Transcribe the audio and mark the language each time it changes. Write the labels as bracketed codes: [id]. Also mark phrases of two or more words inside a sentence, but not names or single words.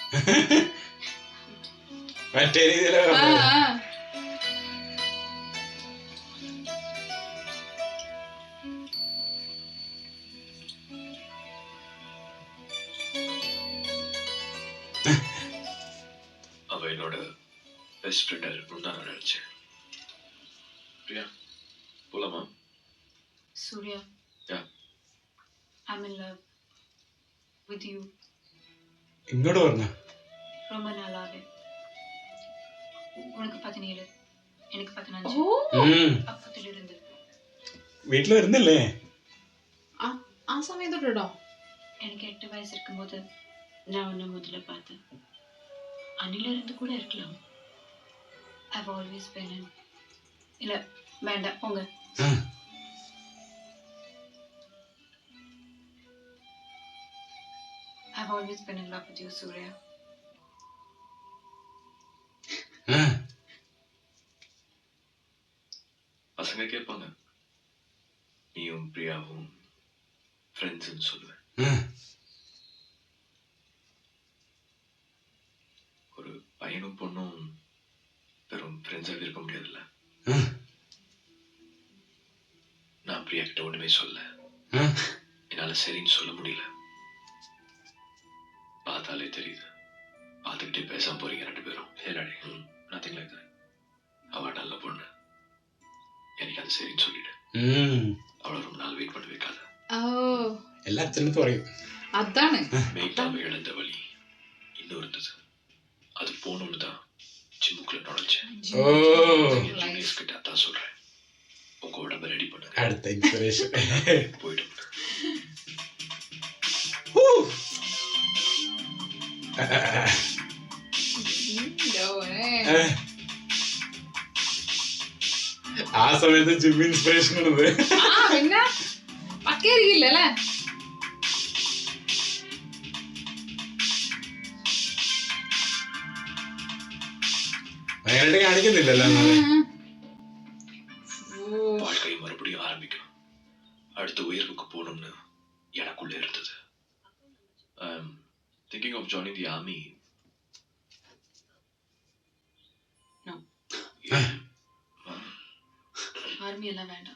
[ml] മറ്റേ രീതിയിലാണ് ആ, പറഞ്ഞത്. ആ. [ta] அவ என்னோட பெஸ்ட் ஃப்ரெண்டா இருக்கணும்னு தான் நான் நினைச்சேன். பிரியா போலாமா? [en] Surya, Yeah. I'm in love with you. [ml] ഇങ്ങോട്ട് പറഞ്ഞ [ta] ரொம்ப நாளாவே. உனக்கு 17, எனக்கு 15. அப்பத்திலிருந்து [ml] വീട്ടിൽ വരുന്നില്ലേ? ആ സമയം തൊട്ടോ [ta] எனக்கு 8 வயசு இருக்கும்போது நான் உன்னை முதல்ல பார்த்தேன். அணில இருந்து கூட இருக்கலாம். [en] I've always been in. [ta] இல்ல வேண்டாம் போங்க. [en] I've always been in love with you, Surya. [ta] பசங்க கேட்பாங்க, நீயும் பிரியாவும் ஃப்ரெண்ட்ஸ்ன்னு சொல்லுவேன். ஒரு பையனும் பொண்ணும் வெறும் ஃப்ரெண்ட்ஸாக இருக்க முடியாதுல்ல. நான் பிரியா கிட்ட ஒண்ணுமே சொல்ல, என்னால சரின்னு சொல்ல முடியல. பார்த்தாலே தெரியுது, பார்த்துக்கிட்டே பேசாம போறீங்க ரெண்டு பேரும். ஏடாடி [en] nothing like that. [ta] அவ நல்ல பொண்ணு, எனக்கு அது சரின்னு சொல்லிடு. அவளை ரொம்ப நாள் வெயிட் பண்ண வைக்காத. [ml] എല്ലാ അച്ഛനും പറയും. [ta] அதானே மேய்க்காம இழந்த வழி இன்னும் இருந்தது. அது போகணும்னு தான் ஜிம்முக்குள்ள நுழைச்சேன். ஜூனியர்ஸ் கிட்ட அதான் சொல்றேன், உங்க உடம்ப ரெடி பண்ணுங்க. [ml] അടുത്ത ഇൻസ്പിറേഷൻ [ta] போயிடும். [ml] ആ സമയത്ത് ജിം ഇൻസ്പിറേഷൻ ഉള്ളത്. പിന്നെ പക്കേരിക്കില്ലല്ലേ? ഭയങ്കരമായിട്ട് കാണിക്കുന്നില്ലല്ലോ. [ta] வாழ்க்கையை மறுபடியும் ஆரம்பிக்கணும், அடுத்த உயர்வுக்கு போகணும்னு எனக்குள்ள இருந்தது. [en] Thinking of joining the army. No. [ta] ஆர்மி எல்லாம் வேண்டாம்.